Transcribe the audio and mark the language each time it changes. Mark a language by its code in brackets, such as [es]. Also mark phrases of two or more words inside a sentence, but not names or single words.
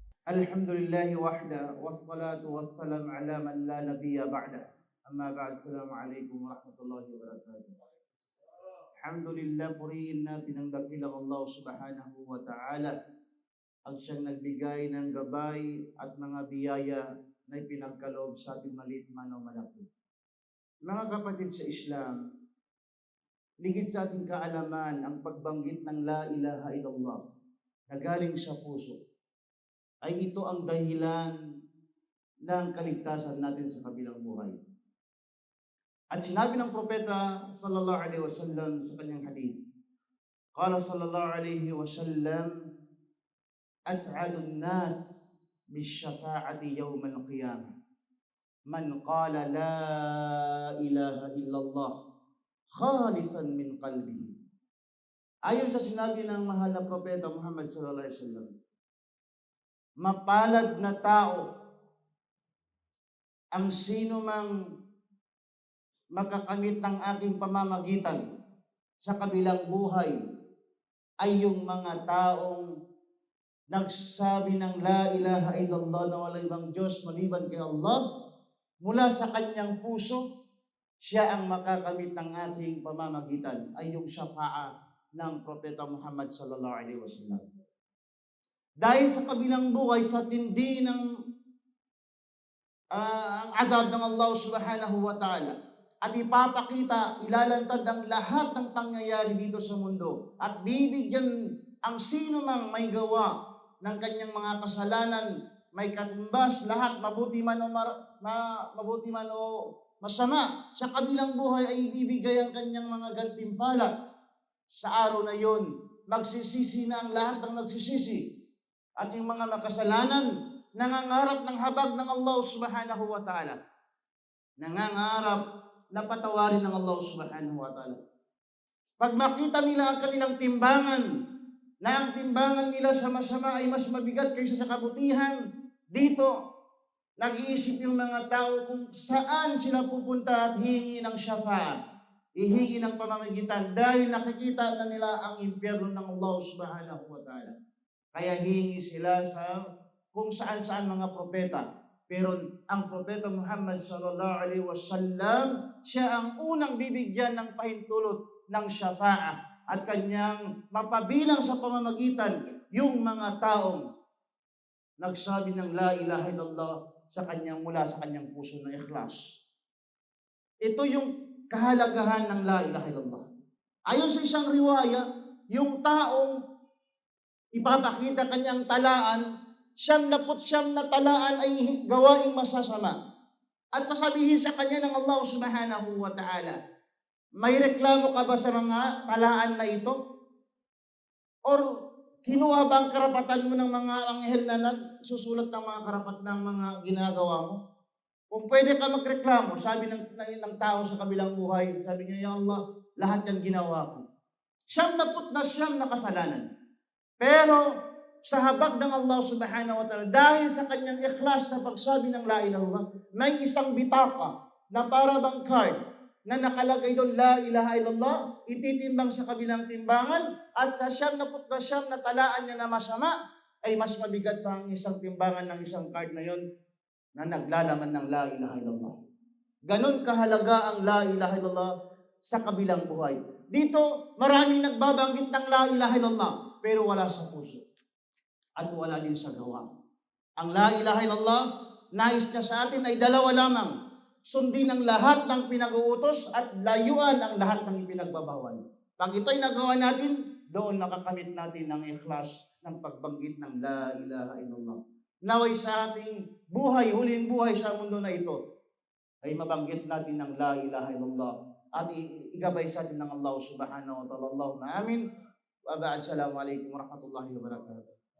[ar] الحمد لله وحده والصلاة والسلام على من لا نبي بعده. أما بعد، السلام عليكم ورحمة الله وبركاته. Alhamdulillah, [tl] purihin natin ang dakilang Allah [ar] سبحانه وتعالى, [tl] ang siyang nagbigay ng gabay at mga biyaya na ipinagkaloob sa ating maliit man o malaki. Mga kapatid sa Islam, ligid sa ating kaalaman ang pagbanggit ng [ar] لا إله إلا الله [tl] na galing sa puso, ay ito ang dahilan ng kaligtasan natin sa kabilang buhay. At sinabi ng propeta [ar] صلى الله عليه وسلم [tl] sa kanyang hadith, [ar] قال صلى الله عليه وسلم أسعد الناس بشفاعتي يوم القيامة من قال لا إله إلا الله خالصا من قلبه. [tl] Ayon sa sinabi ng mahal na propeta Muhammad [ar] صلى الله عليه وسلم, [tl] mapalad na tao ang sino mang makakamit ng aking pamamagitan sa kabilang buhay ay yung mga taong nagsabi ng [ar] لا إله إلا الله [tl] na wala ibang Diyos maliban kay Allah mula sa kanyang puso, siya ang makakamit ng aking pamamagitan, ay yung syafa'a ng propeta Muhammad [ar] صلى الله عليه وسلم. [tl] Dahil sa kabilang buhay, sa tindi ng ang adab ng Allah [ar] سبحانه وتعالى, [tl] at ipapakita, ilalantad ang lahat ng pangyayari dito sa mundo at bibigyan ang sino mang may gawa ng kanyang mga kasalanan, may katumbas, lahat, mabuti man o masama, sa kabilang buhay ay ibibigay ang kanyang mga gantimpala. Sa araw na yon, magsisisi na ang lahat ng nagsisisi. At yung mga makasalanan, nangangarap ng habag ng Allah [ar] سبحانه وتعالى. [tl] Nangangarap na patawarin ng Allah [ar] سبحانه وتعالى. [tl] Pag makita nila ang kanilang timbangan, na ang timbangan nila sa masama ay mas mabigat kaysa sa kabutihan, dito, nag-iisip yung mga tao kung saan sila pupunta at hihingi ng syafa'a, hihingi ng pamamagitan dahil nakikita na nila ang impyerno ng Allah [ar] سبحانه وتعالى. [tl] Kaya hihingi sila sa kung saan-saan mga propeta. Pero ang propeta Muhammad [ar] صلى الله عليه وسلم, [tl] siya ang unang bibigyan ng pahintulot ng syafa'a at kanyang mapabilang sa pamamagitan yung mga taong nagsabi ng [ar] لا إله إلا الله [tl] sa kanyang mula sa kanyang puso na ikhlas. Ito yung kahalagahan ng [ar] لا إله إلا الله. [tl] Ayon sa isang riwaya, yung taong ipapakita kanyang talaan, 99 na talaan ay gawaing masasama. At sasabihin sa kanya ng Allah [ar] سبحانه وتعالى, [tl] may reklamo ka ba sa mga talaan na ito? Or kinuha ba ang karapatan mo ng mga anghel na nagsusulat ng mga karapat ng mga ginagawa mo? Kung pwede ka magreklamo, sabi ng tao sa kabilang buhay, sabi niya, ya Allah, lahat yan ginawa ko. 99 na kasalanan. Pero sa habag ng Allah [ar] سبحانه وتعالى, [tl] dahil sa kanyang ikhlas na pagsabi ng [ar] لا إله إلا الله, [tl] may isang bitaka na para bang card na nakalagay doon [ar] لا إله إلا الله, [tl] ititimbang sa kabilang timbangan, at sa 99 na talaan niya na masama, ay mas mabigat pa ang isang timbangan ng isang card na yon na naglalaman ng [ar] لا إله إلا الله. [tl] Ganon kahalaga ang [ar] لا إله إلا الله [tl] sa kabilang buhay. Dito, maraming nagbabanggit ng [ar] لا إله إلا الله, [tl] pero wala sa puso. At wala din sa gawa. Ang [ar] لا إله إلا الله, [tl] nais niya sa atin ay dalawa lamang. Sundin ang lahat ng pinag-uutos at layuan ang lahat ng ipinagbabawal. Pag ito'y nagawa natin, doon makakamit natin ang ikhlas ng pagbanggit ng [ar] لا إله إلا الله. [tl] Naway sa ating buhay, huling buhay sa mundo na ito, ay mabanggit natin ng [ar] لا إله إلا الله [tl] at igabay sa atin ng Allah [ar] سبحانه وتعالى. اللهم آمين. وبعد، السلام عليكم ورحمة الله وبركاته.